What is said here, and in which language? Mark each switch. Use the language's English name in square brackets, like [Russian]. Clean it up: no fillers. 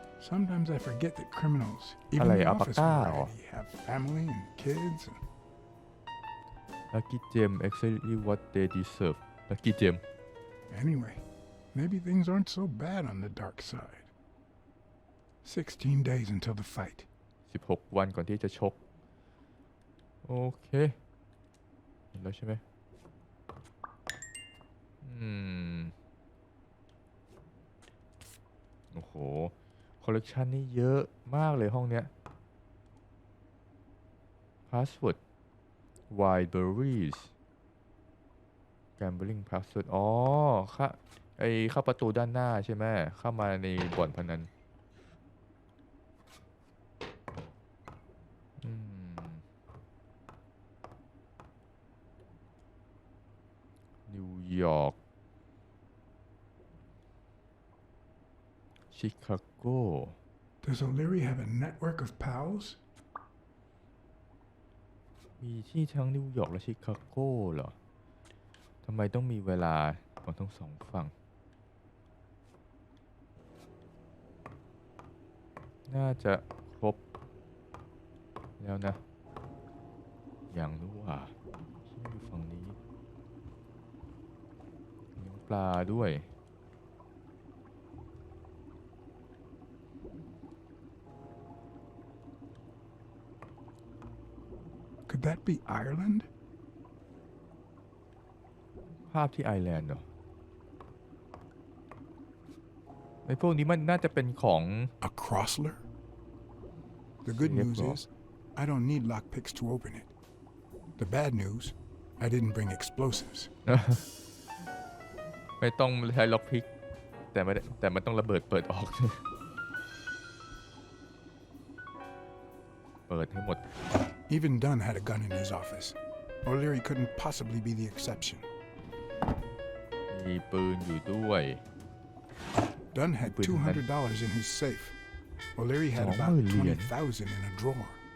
[English] Sometimes I forget that criminals, even the office variety, have family and kids. Lucky Gem exactly what they deserve. Lucky Gem. Anyway, maybe things aren't so bad on the dark side. 16 days until the fight. [Thai] 16 วันก่อนที่จะชกโอเคเห็นแล้วใช่ไหม โอ้โหคอลเลกชันนี่เยอะมากเลยห้องเนี้ย [English] Password Wild Berries Gambling Password [Thai] อ๋อค่ะเข้าประตูด้านหน้าใช่ไหมเข้ามาในบ่อนพนันนิวยอร์กชิคาโก [English] Does O'Leary have a network of pals? [Thai] มีที่ทั้งนิวยอร์กและชิคาโกเหรอทำไมต้องมีเวลาของทั้งสองฝั่งน่าจะครบแล้วนะอย่างรู้ว่าที่อยู่ฝั่งนี้เลี้ยงปลาด้วย [English] Could that be Ireland? [Thai] ภาพที่ไอร์แลนด์เหรอไอ้พวกนี้มันน่าจะเป็นของ [English] A Crossler? The good news is, I don't need lockpicks to open it. The bad news, I didn't bring explosives. [Thai] ไม่ต้องใช้ล็อกพิกแต่มันต้องระเบิดเปิดออกเปิดให้หมด [English] Even Dunn had a gun in his office. O'Leary couldn't possibly be the exception. [Thai] มีปืนอยู่ด้วย [English] Dunn had $200 in his safe. O'Leary had about 20,000 in a drawer.